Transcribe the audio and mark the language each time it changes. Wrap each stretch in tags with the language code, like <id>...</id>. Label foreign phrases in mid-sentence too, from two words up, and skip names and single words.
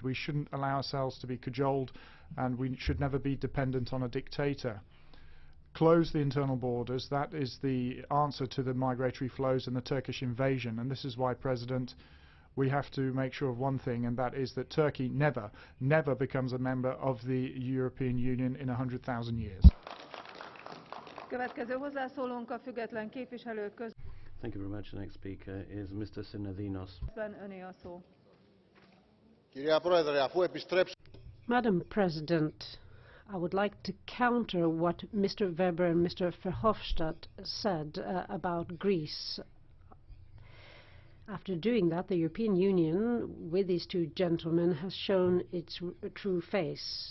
<en>We shouldn't allow ourselves to be cajoled, and we should never be dependent on a dictator. Close the internal borders. That is the answer to the migratory flows and the Turkish invasion. And this is why, President, we have to make sure of one thing, and that is that Turkey never becomes a member of the European Union in 100,000 years.</en> <hu>Következő hozzászólónk a független képviselők között.</hu> <en>Thank you very much. The next speaker is Mr. Synadinos.</en> <hu>Öné a szó.</hu> <en>Madam President, I would like to counter what Mr. Weber and Mr. Verhofstadt said about Greece. After doing that, the European Union, with these two gentlemen, has shown its true face.</en>